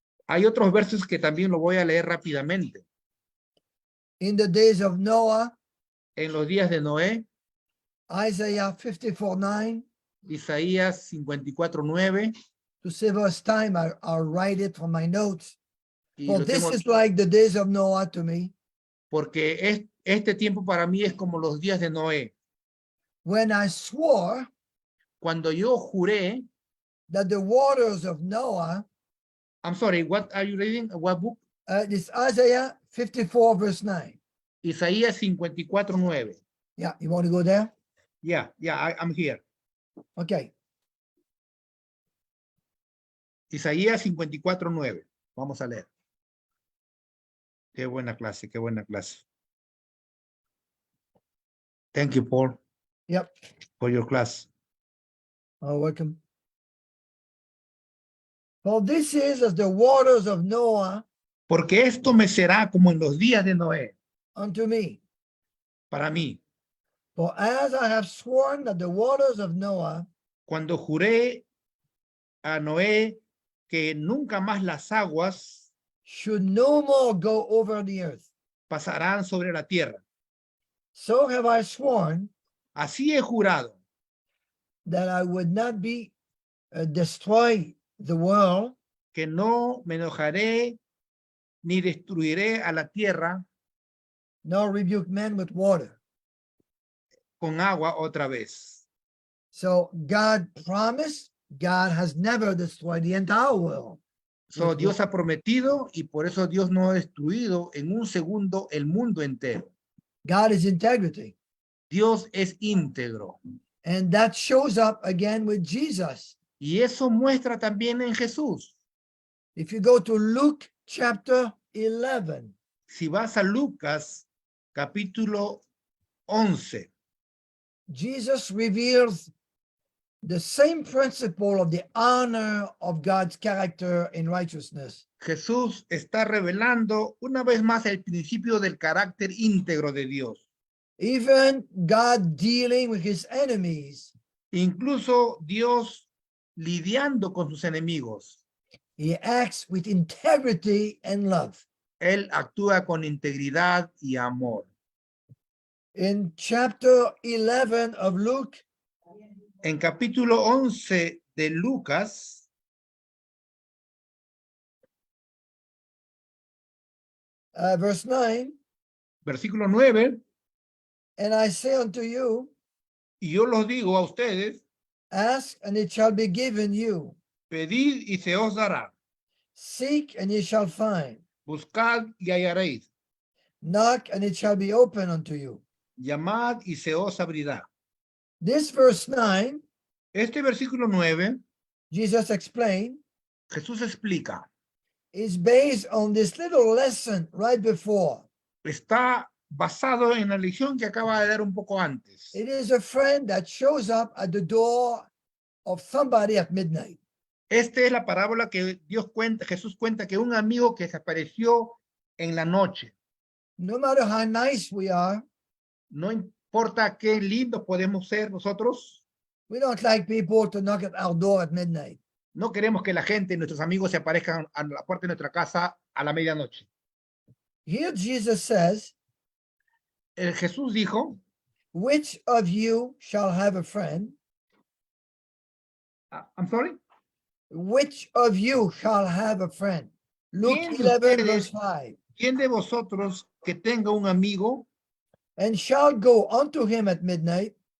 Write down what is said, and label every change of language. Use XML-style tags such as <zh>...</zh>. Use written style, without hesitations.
<es>Hay otros versos que también lo voy a leer rápidamente.</es> <en>In the days of Noah,</en> <es>En los días de Noé,</es> <en>Isaiah 54:9.</en> <es>Isaías 54:9,</es> <en>To save us time, I'll write it from my notes.</en> <es>y</es> <en>For</en> <es>lo</es> <en>this</en> <es>tengo</es> <en>is like the days of Noah to me,</en> <es>porque este tiempo para mí es como los días de Noé.</es> <en>when I swore</en> <es>Cuando yo juré,</es> <en>that the waters of Noah, I'm sorry, what are you reading? What book? this Isaiah 54, verse 9.</en> <es>Isaías 54:9.</es> <en>Yeah, you want to go there? Yeah, I'm here. Okay.</en> <es>Isaías 54:9. Vamos a leer. Qué buena clase, qué buena clase.</es> <en>Thank you, Paul, Yep. for your class. Oh, welcome. For this is as the waters of Noah</en> <es>Porque esto me será como en los días de Noé,</es> <en>unto me.</en> <es>para mí.</es> <en>For as I have sworn that the waters of Noah</en> <es>Cuando juré a Noé que nunca más las aguas</es> <en>should no more go over the earth,</en> <es>pasarán sobre la tierra.</es> <en>so have I sworn</en> <es>Así he jurado</es> <en>that I would not be destroy the world</en> <es>que no me enojaré ni destruiré a la tierra</es> <en>nor rebuke men with water.</en> <es>con agua otra vez.</es> <en>So God promised, God has never destroyed the entire world.</en> <es>So, Dios ha prometido y por eso Dios no ha destruido en un segundo el mundo entero.</es> <en>God is integrity.</en> <es>Dios es íntegro.</es> <en>And that shows up again with Jesus.</en> <es>Y eso muestra también en Jesús.</es> <en>If you go to Luke chapter 11,</en> <es>Si vas a Lucas capítulo 11,</es> <en>Jesus reveals the same principle of the honor of God's character in righteousness.</en> <es>Jesús está revelando una vez más el principio del carácter íntegro de Dios.</es> <en>Even God dealing with his enemies,</en> <es>Incluso Dios lidiando con sus enemigos.</es> <en>he acts with integrity and love.</en> <es>Él actúa con integridad y amor.</es> <en>In chapter 11 of Luke,</en> <es>En capítulo 11 de Lucas,</es> <en>verse 9,</en> <es>versículo 9,</es> <en>and I say unto you,</en> <es>y yo los digo a ustedes,</es> <en>ask and it shall be given you.</en> <es>pedid y se os dará,</es> <en>Seek and ye shall find.</en> <es>buscad y hallaréis,</es> <en>Knock and it shall be open unto you.</en> <es>llamad y se os abrirá.</es> <en>This verse 9,</en> <es>Este versículo 9,</es> <en>Jesus explained,</en> <es>Jesús explica,</es> <en>is based on this little lesson right before.</en> <es>está basado en la lección que acaba de dar un poco antes.</es> <en>It is a friend that shows up at the door of somebody at midnight.</en> <es>Esta es la parábola que Jesús cuenta que un amigo que se apareció en la noche.</es> <en>No matter how nice we are,</en> <es>No importa qué lindos podemos ser nosotros,</es> <en>we don't like people to knock at our door at midnight.</en> <es>no queremos que la gente, nuestros amigos, se aparezcan a la puerta de nuestra casa a la medianoche.</es> <en>Here Jesus says,</en> <es>Jesús dijo,</es> <en>which of you shall have a friend? I'm sorry, Which of you shall have a friend? Luke</en> <es>¿Quién de</es> <en>11, verse</en> <es>ustedes-</es> <en>5.</en> <es>¿quién de vosotros que tenga un amigo</es> <en>And shall go unto him at midnight</en>